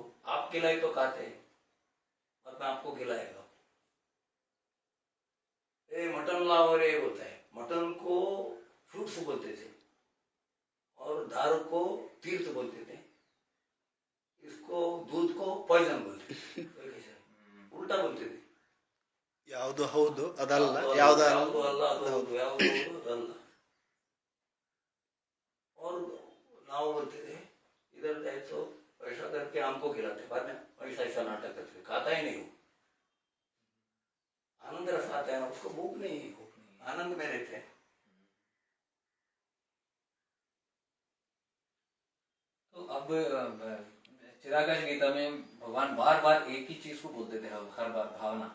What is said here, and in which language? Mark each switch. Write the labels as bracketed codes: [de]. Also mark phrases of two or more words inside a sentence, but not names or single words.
[hi] आप खिलाए तो खाते हैं, बाद में आपको खिलाएगा। मटन लाओ रे बोलता है, मटन को फ्रूट्स बोलते थे और दारू को तीर्थ बोलते थे, इसको दूध को पॉइजन बोलते थे। उल्टा बोलते थे। [kn] ಯಾವುದು ಹೌದು ಅದಲ್ಲ, ಯಾವುದು ಅಲ್ಲ ಅದು ಹೌದು, ಯಾವುದು ಹೌದು ಅದಲ್ಲ। [hi] और नाव बोलते थे इधर जाए तो ऐसा करके हमको खिलाते, बाद में ऐसा ऐसा नाटक करते, खाता ही नहीं। आनंद रस आता है ना, उसको भूख नहीं, आनंद में रहते हैं। तो अब चिरागाज गीता में भगवान बार बार एक ही चीज को बोलते थे, हर बार भावना।